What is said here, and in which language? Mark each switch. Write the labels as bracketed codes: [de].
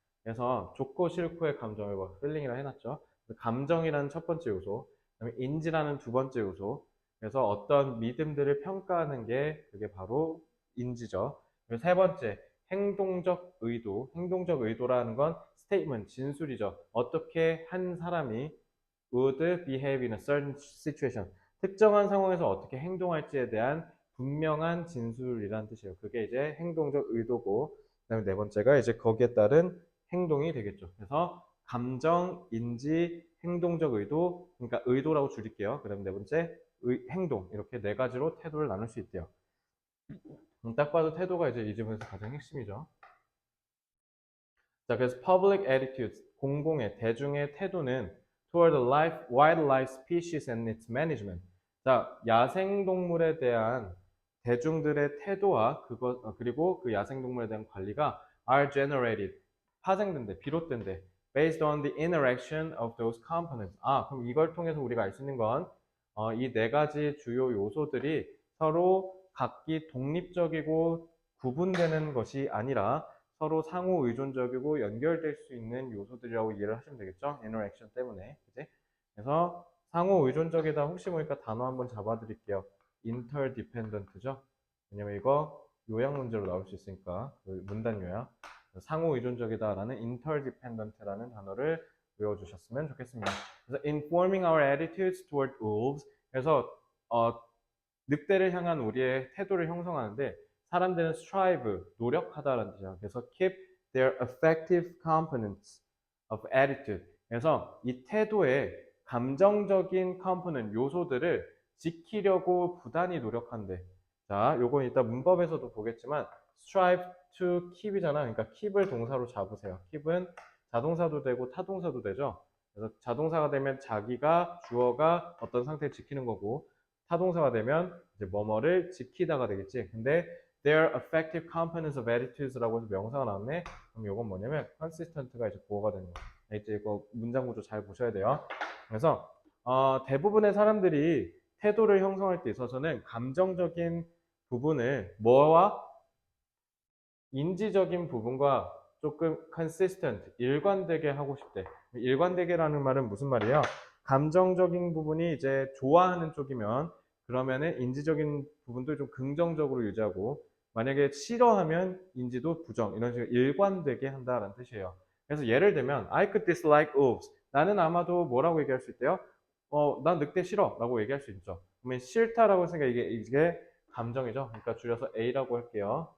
[ko] 그래서 좋고 싫고의 감정을 필링이라 해놨죠. 감정이라는 첫 번째 요소, 그다음에 인지라는 두 번째 요소. 그래서 어떤 믿음들을 평가하는 게 그게 바로 인지죠. 그리고 세 번째, 행동적 의도. 행동적 의도라는 건 스테이트먼트, 진술이죠. 어떻게 한 사람이 [en] would behave in a certain situation. [ko] 특정한 상황에서 어떻게 행동할지에 대한 분명한 진술이라는 뜻이에요. 그게 이제 행동적 의도고, 그다음에 네 번째가 이제 거기에 따른 행동이 되겠죠. 그래서 감정, 인지, 행동적 의도, 그러니까 의도라고 줄일게요. 그다음 네 번째 행동 이렇게 네 가지로 태도를 나눌 수 있대요. 딱 봐도 태도가 이제 이 지문에서 가장 핵심이죠. 자, 그래서 [en] public attitudes, [ko] 공공의, 대중의 태도는 [en] toward the wildlife species and its management. [ko] 자, 야생동물에 대한 대중들의 태도와 그리고 그 야생동물에 대한 관리가 [en] are generated, [ko] 파생된대, 비롯된대, [en] based on the interaction of those components. [ko] 그럼 이걸 통해서 우리가 알 수 있는 건 이 네 가지 주요 요소들이 서로 각기 독립적이고 구분되는 것이 아니라 서로 상호 의존적이고 연결될 수 있는 요소들이라고 이해를 하시면 되겠죠? interaction 때문에. 그치? 그래서 상호 의존적이다 혹시 모르니까 단어 한번 잡아드릴게요. interdependent죠? 왜냐면 이거 요약 문제로 나올 수 있으니까 그 문단 요약. 상호 의존적이다라는 interdependent라는 단어를 외워주셨으면 좋겠습니다. 그래서 [en] informing our attitudes toward wolves. [ko] 그래서 늑대를 향한 우리의 태도를 형성하는데 사람들은 strive, 노력하다라는 뜻이야. 그래서 [en] keep their affective components of attitude. [ko] 그래서 이 태도의 감정적인 component, 요소들을 지키려고 부단히 노력한대. 자, 요건 이따 문법에서도 보겠지만 [en] strive to keep [ko] 이잖아. 그러니까 keep을 동사로 잡으세요. keep은 자동사도 되고 타동사도 되죠. 그래서 자동사가 되면 자기가 주어가 어떤 상태를 지키는 거고 타동사가 되면 이제 뭐뭐를 지키다가 되겠지. 근데 [en] their affective components of attitudes [ko] 라고 해서 명사가 나왔네. 그럼 이건 뭐냐면 consistent가 이제 보어가 되는 거예요. 이제 이거 문장 구조 잘 보셔야 돼요. 그래서 대부분의 사람들이 태도를 형성할 때 있어서는 감정적인 부분을 뭐와 인지적인 부분과 조금 consistent, 일관되게 하고 싶대. 일관되게라는 말은 무슨 말이에요? 감정적인 부분이 이제 좋아하는 쪽이면 그러면은 인지적인 부분도 좀 긍정적으로 유지하고 만약에 싫어하면 인지도 부정 이런 식으로 일관되게 한다라는 뜻이에요. 그래서 예를 들면 [en] I could dislike wolves. [ko] 나는 아마도 뭐라고 얘기할 수 있대요? 난 늑대 싫어 라고 얘기할 수 있죠. 그러면 싫다라고 했으니까 이게 감정이죠. 그러니까 줄여서 A라고 할게요.